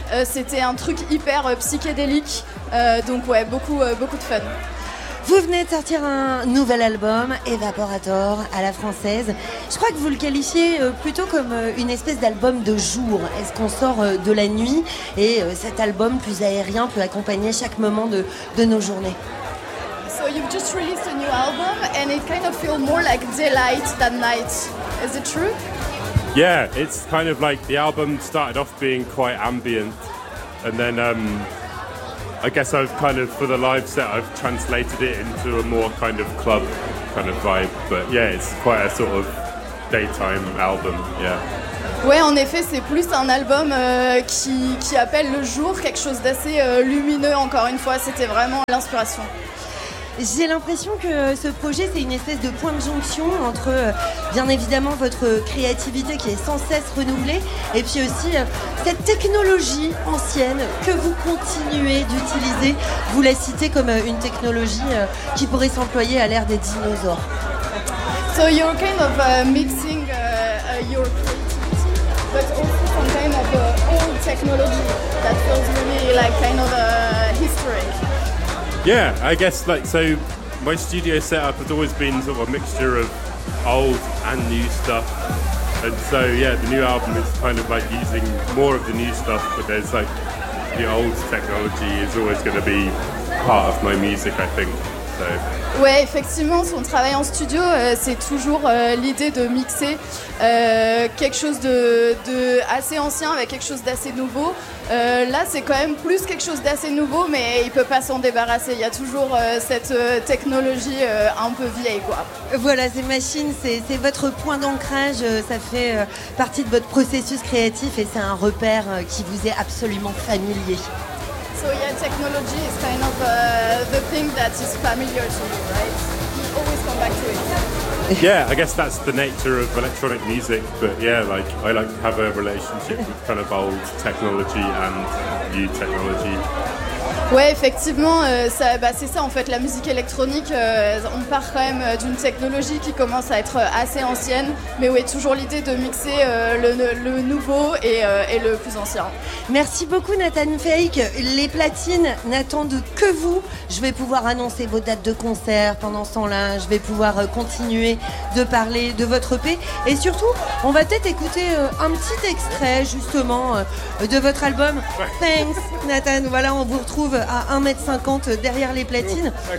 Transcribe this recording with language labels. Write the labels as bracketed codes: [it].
[fr] C'était un truc hyper psychédélique, donc ouais, beaucoup de fun. Vous venez de sortir un nouvel album, Evaporator, à la française. Je crois que vous le qualifiez plutôt comme une espèce d'album de jour. Est-ce qu'on sort de la nuit et cet album plus aérien peut accompagner chaque moment de nos journées? [en] So you've just released a new album and it kind of feels more like daylight than night. Is it true? Yeah, it's kind of like the album started off being quite ambient and then I guess I've kind of, for the live set, I've translated it into a more kind of club kind of vibe. But yeah, it's quite a sort of daytime album, yeah. [fr] Ouais, en effet, c'est plus un album qui appelle le jour, quelque chose d'assez lumineux encore une fois. C'était vraiment l'inspiration. J'ai l'impression que ce projet, c'est une espèce de point de jonction entre, bien évidemment, votre créativité qui est sans cesse renouvelée et puis aussi cette technologie ancienne que vous continuez d'utiliser. Vous la citez comme une technologie qui pourrait s'employer à l'ère des dinosaures. [en] So you're kind of mixing your creativity, but also some kind of old technology that feels really like kind of historic. Yeah, I guess like, so my studio setup has always been sort of a mixture of old and new stuff. And so, yeah, the new album is kind of like using more of the new stuff, but there's like the old technology is always going to be part of my music, I think. So. [fr] Ouais, effectivement, son travail en studio, c'est toujours l'idée de mixer quelque chose de assez ancien avec quelque chose d'assez nouveau. Là, c'est quand même plus quelque chose d'assez nouveau, mais il ne peut pas s'en débarrasser. Il y a toujours cette technologie un peu vieille, quoi. Voilà, ces machines, c'est votre point d'ancrage. Ça fait partie de votre processus créatif et c'est un repère qui vous est absolument familier. [en] So yeah, technology is kind of the thing that is familiar to you, right? You always come back to it. Yeah, I guess that's the nature of electronic music, but yeah, like I like to have a relationship with kind of old technology and new technology. [fr] Ouais, effectivement, c'est ça en fait, la musique électronique, on part quand même d'une technologie qui commence à être assez ancienne, mais ouais, toujours l'idée de mixer le nouveau et le plus ancien. Merci beaucoup Nathan Fake, les platines n'attendent que vous, je vais pouvoir annoncer vos dates de concert pendant ce temps-là, je vais pouvoir continuer de parler de votre EP, et surtout, on va peut-être écouter un petit extrait justement de votre album, [en] Thanks Nathan, [fr] voilà, on vous retrouve à 1m50 derrière les platines.